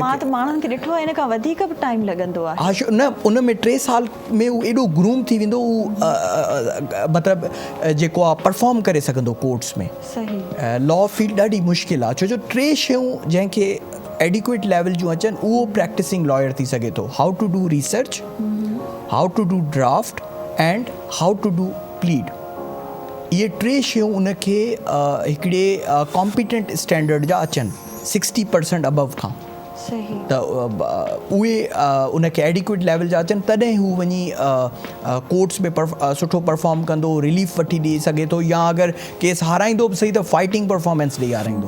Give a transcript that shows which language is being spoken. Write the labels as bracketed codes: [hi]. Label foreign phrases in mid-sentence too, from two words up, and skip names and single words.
[sd] मां त माण्हुनि खे ॾिठो आहे हिन खां वधीक बि टाइम लॻंदो आहे। हा न उन में 3 साल में उहो एॾो ग्रूम थी वेंदो उहो मतिलबु जेको आहे परफॉर्म करे सघंदो कोर्ट्स में। सही [en] law field [sd] ॾाढी मुश्किल आहे छो जो 3 शयूं जंहिंखे [en] adequate level [sd] जूं अचनि उहो [en] practicing lawyer [sd] थी सघे थो। [en] how to do research, how to do draft and how to do plead. [sd] इहे 3 शयूं उनखे हिकिड़े [en] competent standard [sd] जा अचनि 60% अबव खां। सही त उहे उनखे [en] adequate level [sd] जा अचनि तॾहिं हू वञी कोर्ट्स में सुठो परफॉर्म कंदो, रिलीफ वठी ॾेई सघे थो या अगरि केस हाराईंदो बि सही त [en] fighting performance [sd] ॾेई हाराईंदो।